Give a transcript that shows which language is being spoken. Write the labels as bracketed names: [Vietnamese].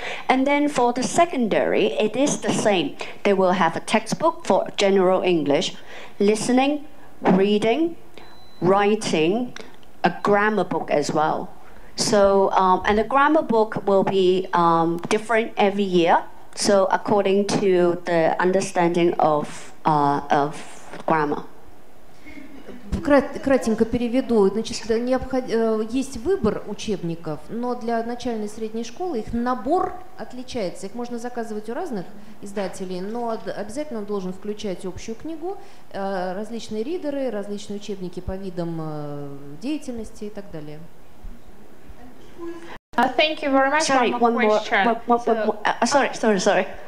[English] And then for the secondary, it is the same. They will have a textbook for general English, listening, reading, writing, a grammar book as well. So, and the grammar book will be different every year. So according to the understanding of grammar. [Russian] Кратенько переведу. Значит, есть выбор учебников, но для начальной и средней школы их набор отличается. Их можно заказывать у разных издателей, но обязательно он должен включать общую книгу, различные ридеры, различные учебники по видам деятельности и так далее. [English] Thank you very much. Sorry, one more question. Sorry.